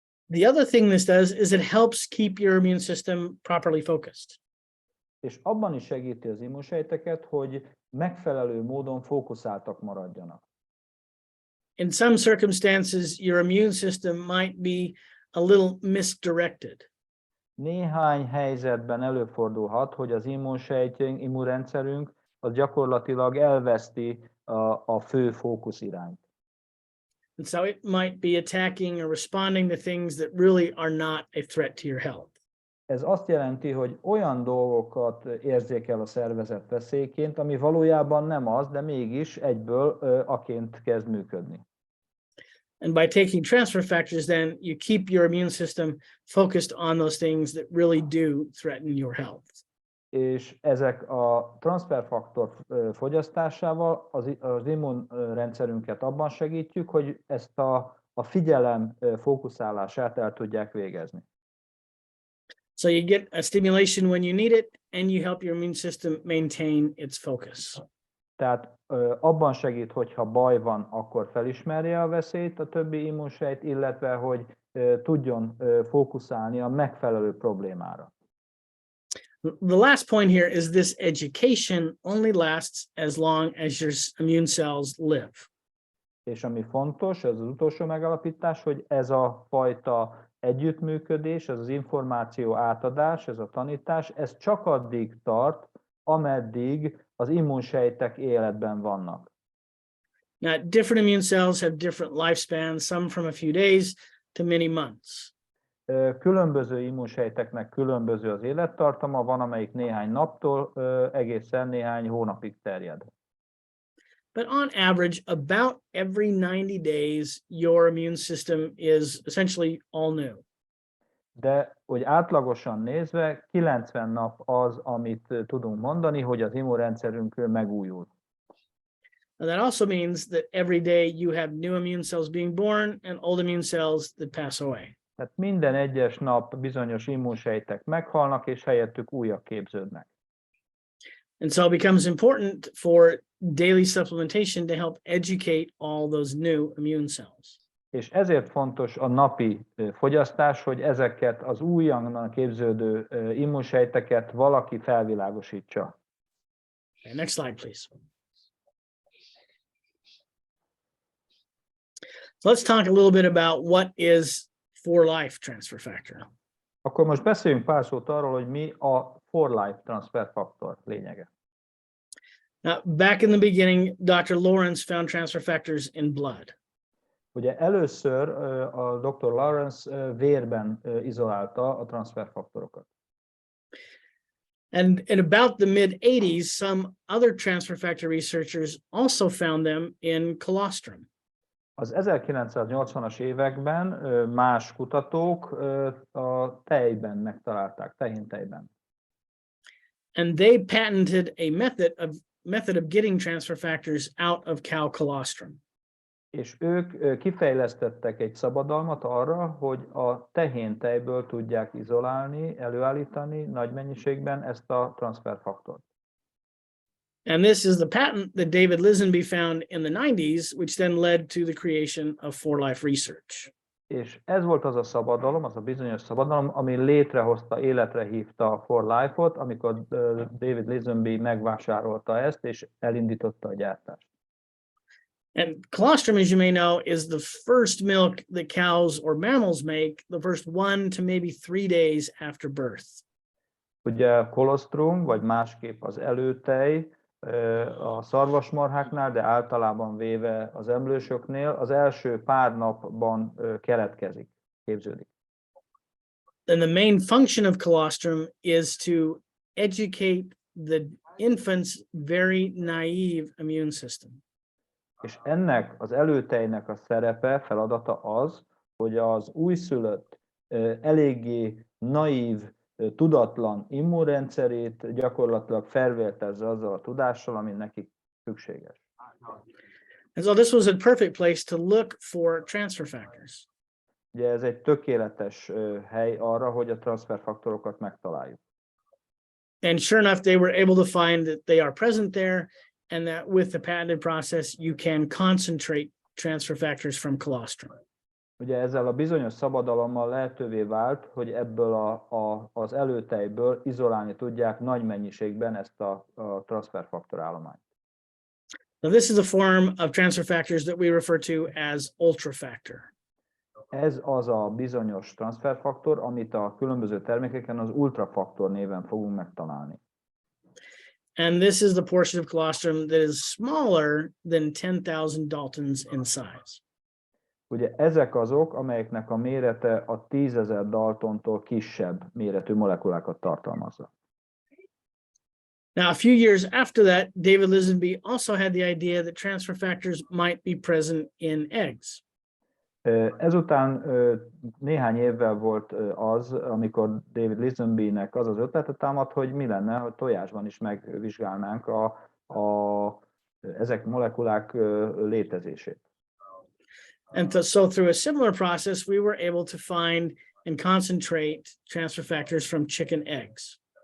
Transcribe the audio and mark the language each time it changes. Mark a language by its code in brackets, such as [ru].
[en] The other thing this does is it helps keep your immune system properly focused. [hu] És abban is segíti az immunsejteket, hogy megfelelő módon fókuszáltak maradjanak. [en] In some circumstances, your immune system might be a little misdirected. [hu] Néhány helyzetben előfordulhat, hogy az immunrendszerünk az gyakorlatilag elveszti a fő fókuszirányt. [en] And so it might be attacking or responding to things that really are not a threat to your health. [hu] Ez azt jelenti, hogy olyan dolgokat érzékel a szervezet veszélyként, ami valójában nem az, de mégis egyből aként kezd működni. [en] And by taking transfer factors, then you keep your immune system focused on those things that really do threaten your health. [hu] És ezek a transzferfaktor fogyasztásával az immunrendszerünket abban segítjük, hogy ezt a figyelem fókuszálását el tudják végezni. [en] So you get a stimulation when you need it, and you help your immune system maintain its focus. [hu] Tehát abban segít, hogyha baj van, akkor felismerje a veszélyt a többi immunsejt, illetve hogy tudjon fókuszálni a megfelelő problémára. [en] The last point here is this education only lasts as long as your immune cells live. [hu] És ami fontos, ez az utolsó megalapítás, hogy ez a fajta együttműködés, ez az információ átadás, ez a tanítás, ez csak addig tart, ameddig az immunsejtek életben vannak. [en] Now, different immune cells have different lifespans, some from a few days to many months. [hu] Különböző immunsejteknek különböző az élettartama, van amelyik néhány naptól egészen néhány hónapig terjed. [en] But on average, about every 90 days, your immune system is essentially all new. [hu] De hogy átlagosan nézve 90 nap az, amit tudunk mondani, hogy az immunrendszerünk megújul. [en] And that also means that every day you have new immune cells being born and old immune cells that pass away. [hu] Tehát minden egyes nap bizonyos immunsejtek meghalnak, és helyettük újak képződnek. [en] And so it becomes important for daily supplementation to help educate all those new immune cells. [hu] És ezért fontos a napi fogyasztás, hogy ezeket az újonnan képződő immunsejteket valaki felvilágosítsa. [en] Okay, next slide, please. So let's talk a little bit about what is for life transfer factor. [hu] Akkor most beszéljünk pár szót arról, hogy mi a for life transfer faktor lényege. [en] Now, back in the beginning, Dr. Lawrence found transfer factors in blood. [hu] Ugye először a Dr. Lawrence vérben izolálta a transferfaktorokat. [en] And in about the mid-80s, some other transfer factor researchers also found them in colostrum. [hu] Az 1980-as években más kutatók a tejben megtalálták, tehéntejben. [en] And they patented a method of getting transfer factors out of cow colostrum. [hu] És ők kifejlesztettek egy szabadalmat arra, hogy a tehéntejből tudják izolálni, előállítani nagy mennyiségben ezt a transferfaktort. [en] And this is the patent that David Lisenby found in the 90s, which then led to the creation of For Life Research. [hu] És ez volt az a szabadalom, az a bizonyos szabadalom, ami létrehozta, életre hívta a For Life-ot, amikor David Lisenby megvásárolta ezt, és elindította a gyártást. [en] And colostrum, as you may know, is the first milk that cows or mammals make, the first 1 to maybe 3 days after birth. [hu] Ugye kolostrum, vagy másképp az előtej a szarvasmarháknál, de általában véve az emlősöknél az első pár napban keletkezik, képződik. [en] And the main function of colostrum is to educate the infant's very naive immune system. [hu] És ennek az előtejnek a szerepe, feladata az, hogy az újszülött eléggé naív, tudatlan immunrendszerét gyakorlatilag felvértezze azzal a tudással, ami nekik szükséges. [en] And so this was a perfect place to look for transfer factors. [hu] Ugye ez egy tökéletes hely arra, hogy a transferfaktorokat megtaláljuk. [en] And sure enough, they were able to find that they are present there, and that with the patented process, you can concentrate transfer factors from colostrum. [hu] Ugye ezzel a bizonyos szabadalommal lehetővé vált, hogy ebből az előtejből izolálni tudják nagy mennyiségben ezt a transferfaktor állományt. [en] Now, this is a form of transfer factors that we refer to as ultrafactor. [hu] Ez az a bizonyos transferfaktor, amit a különböző termékeken az ultrafaktor néven fogunk megtalálni. [en] And this is the portion of colostrum that is smaller than 10,000 Daltons in size. [hu] Ugye ezek azok, amelyeknek a mérete a 10.000 Daltontól kisebb méretű molekulákat tartalmazza. [en] Now, a few years after that, David Lisenby also had the idea that transfer factors might be present in eggs. [hu] Ezután néhány évvel volt az, amikor David Lisenbynek az az ötlete támadt, hogy mi lenne, hogy tojásban is megvizsgálnánk ezek molekulák létezését. [en] And so through a similar process, we were able to find and concentrate transfer factors from chicken eggs.